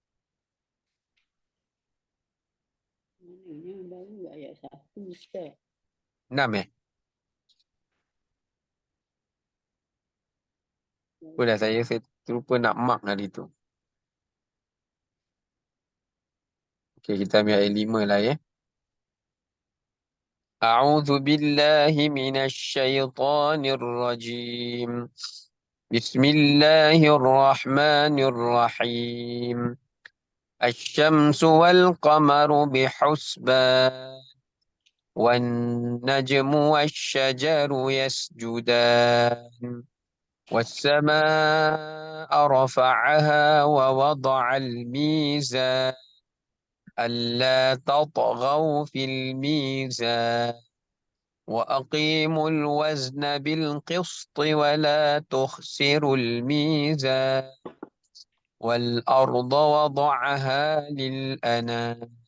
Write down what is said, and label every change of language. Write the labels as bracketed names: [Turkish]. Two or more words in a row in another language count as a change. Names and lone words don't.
[Malay] Baru ayat 1 Ustaz. 6 ya? Sudah saya terlupa nak mark hari tu. Okey, kita ambil ayat 5 lah ya. [Arabic] أعوذ بالله من الشيطان الرجيم. Bismillahirrahmanirrahim. الشمس والقمر بحسبان والنجم والشجر يسجدان والسماء رفعها ووضع الميزان ألا تطغوا في الميزان وأقيموا الوزن بالقسط ولا تخسروا الميزان والأرض وضعها للأنام